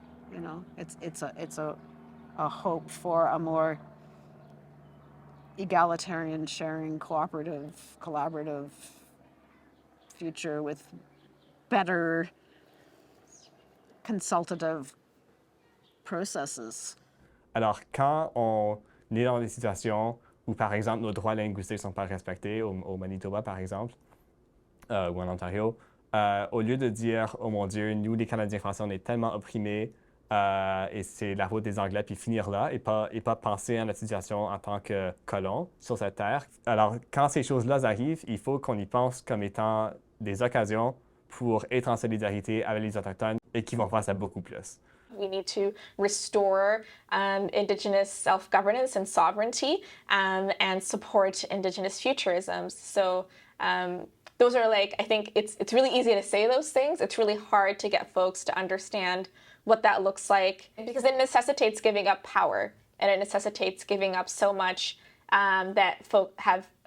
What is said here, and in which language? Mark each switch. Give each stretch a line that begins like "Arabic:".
English: You know, it's a hope for a more egalitarian, sharing, cooperative, collaborative future with better consultative processes.
French: Alors, quand on est dans des situations où, par exemple, nos droits linguistiques ne sont pas respectés, au Manitoba, par exemple, ou en Ontario, au lieu de dire « Oh mon Dieu, nous, les Canadiens français, on est tellement opprimés et c'est la faute des Anglais », puis finir là et pas penser à notre situation en tant que colons sur cette terre. Alors, quand ces choses-là arrivent, il faut qu'on y pense comme étant des occasions pour être en solidarité avec les Autochtones et qui vont faire ça beaucoup plus.
English: We need to restore Indigenous self-governance and sovereignty and support Indigenous futurisms. So those are like, I think it's really easy to say those things. It's really hard to get folks to understand what that looks like because it necessitates giving up power and it necessitates giving up so much that folk have